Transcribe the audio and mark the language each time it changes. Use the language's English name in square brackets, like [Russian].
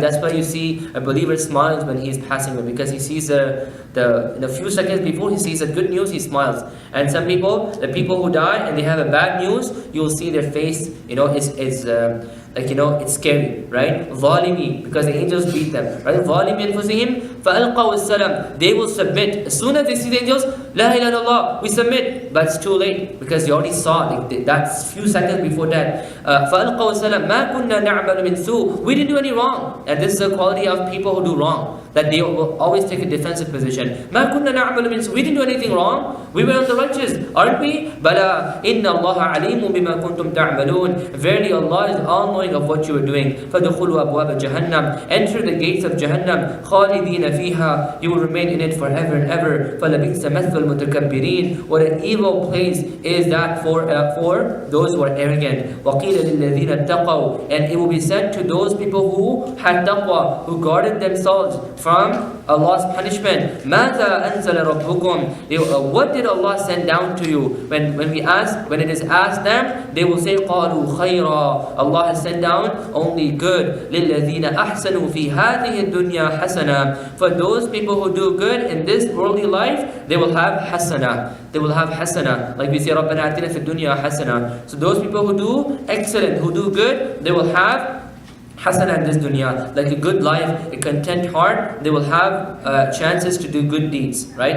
[English] That's why you see a believer smiles when he's passing away, because he sees in a few seconds before he sees the good news, he smiles. And some people, the people who die and they have a bad news, you will see their face, it's scary, right? [Arabic] ظالمي, [English] because the angels beat them, right? [Arabic] ظالمي أنفسهم فألقوا السلام. [English] They will submit as soon as they see the angels. [Arabic] La ilaha illallah, [English] we submit, but it's too late because they already saw it. That's few seconds before that. [Arabic] فألقوا السلام ما كنا نعمل من سوء. [English] We didn't do any wrong, and this is the quality of people who do wrong, that they will always take a defensive position. [Arabic] ما كنا نعمل من سوء. [English] We didn't do anything wrong. We were on the righteous, aren't we? [Arabic] بلى إن الله عليم بما كنتم تعملون. [English] Verily Allah is all knowing of what you are doing. [Arabic] فدخلوا أبواب جهنم. [English] Enter the gates of Jahannam. [Arabic] خالدين فيها. [English] You will remain in it forever and ever. [Arabic] فلبئس مثل المتكبرين. [English] What an evil place is that for those who are arrogant. [Arabic] وقيل للذين اتقوا. [English] And it will be said to those people who had taqwa, who guarded themselves from Allah's punishment. [Arabic] ماذا أنزل ربكم. [English] What did Allah send down to you? When it is asked them, they will say [Arabic] قالوا خيرا. [English] Allah has sent down only good. [Arabic] للذين أحسنوا في هذه الدنيا حسنة. [English] For those people who do good in this worldly life, they will have hasana. They will have hasana. Like we say, [Arabic] ربنا آتنا في الدنيا حسنة. [English] So those people who do excellent, who do good, they will have hasana in this dunya, like a good life, a content heart, they will have chances to do good deeds, right?